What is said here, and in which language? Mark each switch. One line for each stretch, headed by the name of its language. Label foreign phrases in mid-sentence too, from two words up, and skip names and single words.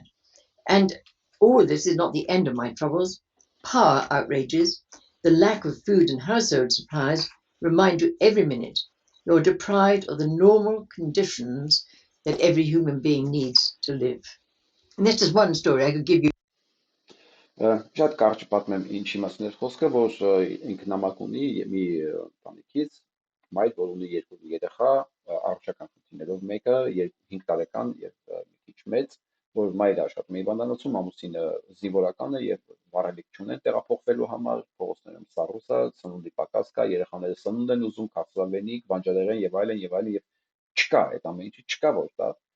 English: And all this is not the end of my troubles. Power outrages, the lack of food and household supplies remind you every minute You're deprived of the normal conditions that every human being needs to live. And that's just one story. I could give you.
Armenian: Շատ կարճ պատմեմ ինչի մասին է խոսքը, որ ինքը նամակ ունի մի ընտանիքից, մայր, որ ունի երկու երեխա, առողջական խնդիրներով մեկը 5 տարեկան եւ մի քիչ մեծ, որ մայրը աշխատում է հիվանդանոցում, ամուսինը զինվորական է եւ վարելիք չունեն տեղափոխվելու համար, փողոցներում սառուսա, սնունդի պակաս կա, երեխաները սնունդ են ուզում, քաղցրավենիք, բանջարեղեն եւ այլն եւ չկա այդ ամեն ինչը, չկա որ դա